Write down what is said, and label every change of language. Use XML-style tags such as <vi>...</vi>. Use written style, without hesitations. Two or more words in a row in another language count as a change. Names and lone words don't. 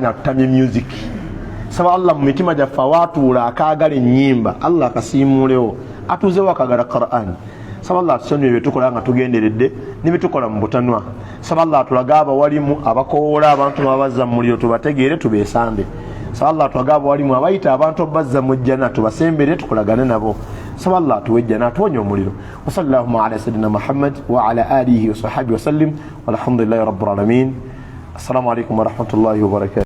<lg>atutamye music saba Allah mu mitima gyaffe awaatuula akaagala ennyimba Allah akasiimuulewo atuuzewo akagala Qur'an saba Allah atusonyiwe bye tukola nga tugenderedde ne bye tukola mu butanwa saba Allah atulaga abawalimu abakoola abantu abazza mu muliro tubategeere tubeesambe saba Allah atulaga abawalimu abayita abantu bazza mu jjana tubasembere tukolagane nabo saba Allah atuwejjana atuwonye omuliro</lg> <ar>وصلى الله على سيدنا محمد وعلى آله وصحبه وسلم والحمد لله رب العالمين السلام عليكم ورحمة الله وبركاته.</ar>